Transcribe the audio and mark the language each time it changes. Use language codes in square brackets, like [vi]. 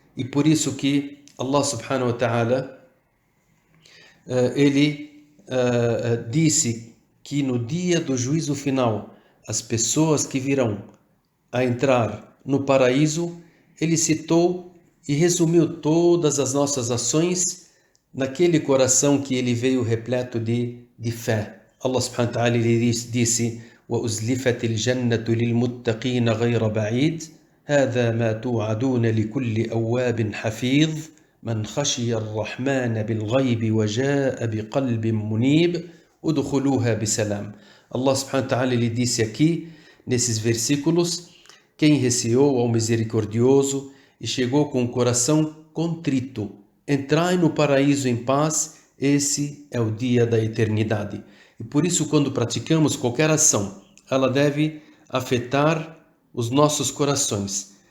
[pt] E por isso que Allah subhanahu wa ta'ala, ele disse que no dia do juízo final, as pessoas que virão a entrar no paraíso, ele citou e resumiu todas as nossas ações naquele coração que ele veio repleto de fé. Allah subhanahu wa ta'ala disse: [ar] وَأُزْلِفَتِ الْجَنَّةُ لِلْمُتَّقِينَ غَيْرَ بَعِيدٍ هَذَا مَا تُوعَدُونَ لِكُلِّ أَوَّابٍ حَفِيظٍ من خشي الرحمن بالغيب وجاء بقلب منيب ادخلوها بسلام. [pt] Allah subhanahu wa ta'ala ele disse aqui, nesses versículos, quem receou ao misericordioso e chegou com o coração contrito, entrai no paraíso em paz, esse é o dia da eternidade. E por isso, quando praticamos qualquer ação, ela deve afetar os nossos corações.